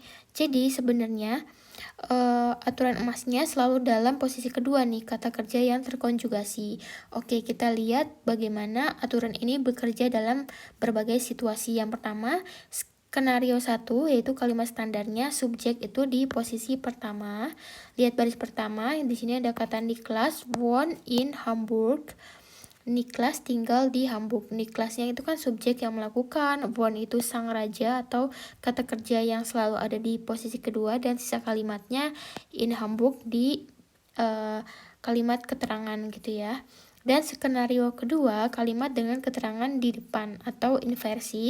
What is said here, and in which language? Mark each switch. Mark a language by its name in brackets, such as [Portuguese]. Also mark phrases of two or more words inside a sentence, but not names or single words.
[Indonesian] Jadi sebenarnya aturan emasnya selalu dalam posisi kedua nih, kata kerja yang terkonjugasi. Oke, kita lihat bagaimana aturan ini bekerja dalam berbagai situasi. Yang pertama, skenario 1, yaitu kalimat standarnya subjek itu di posisi pertama. Lihat baris pertama, di sini ada kata [German] Niklas wohnt in Hamburg. [Indonesian] Niklas tinggal di Hamburg. Niklasnya itu kan subjek yang melakukan, wohnt itu sang raja atau kata kerja yang selalu ada di posisi kedua, dan sisa kalimatnya in Hamburg di kalimat keterangan gitu ya. Dan skenario kedua, kalimat dengan keterangan di depan atau inversi.